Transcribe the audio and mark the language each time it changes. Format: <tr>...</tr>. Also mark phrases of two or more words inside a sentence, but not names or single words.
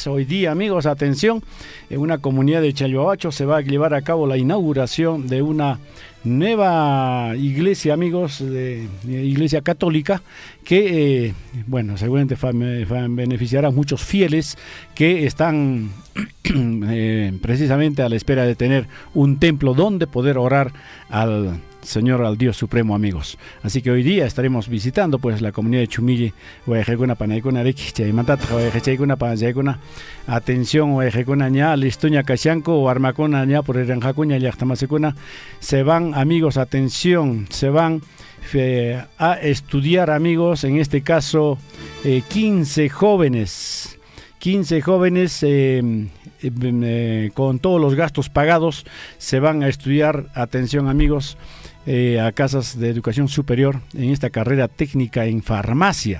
<es>Hoy día, amigos, atención, en una comunidad de Chalhuahuacho se va a llevar a cabo la inauguración de una nueva iglesia, amigos, de iglesia católica, que, bueno, seguramente beneficiará a muchos fieles que están precisamente a la espera de tener un templo donde poder orar al Señor, al Dios Supremo, amigos. Así que hoy día estaremos visitando pues la comunidad de Chumille,</es> <qu>Wayqaykuna panaykuna riki chaymantataq wayqichaykuna panachaykuna.</qu> <es>Atención,</es> <qu>Wayqaykuna ña listuña kashanku warmakuna ña puririnqakuña llaqtamasikuna</qu> <es>se van, amigos, atención, se van a estudiar, amigos, en este caso 15 jóvenes con todos los gastos pagados se van a estudiar, atención, amigos, a casas de educación superior en esta carrera técnica en farmacia.</es>